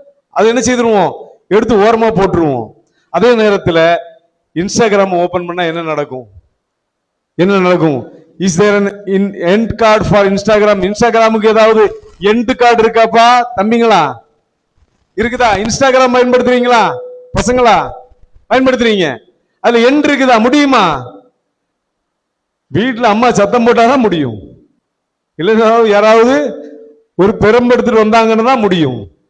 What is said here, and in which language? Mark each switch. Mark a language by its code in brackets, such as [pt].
[ta] அது என்ன செய்திருவோம், எடுத்து ஓரமா போட்டுருவோம். அதே நேரத்தில் இன்ஸ்டாகிராம் ஓபன் பண்ணா என்ன நடக்கும்? என்ன நடக்கும்? [en] Is there an end card for Instagram? [ta] இன்ஸ்டாகிராமுக்கு ஏதாவது எண்ட் கார்டு இருக்காப்பா தம்பிங்களா? இருக்குதா? இன்ஸ்டாகிராம் பயன்படுத்துறீங்களா பசங்களா? பயன்படுத்துறீங்க. அதுல எண்ட் இருக்குதா? முடியுமா? வீட்டுல அம்மா சத்தம் போட்டாதான் முடியும், இல்ல யாராவது ஒரு பெரும்பெடுத்துட்டு வந்தாங்கன்னு தான் முடியும்.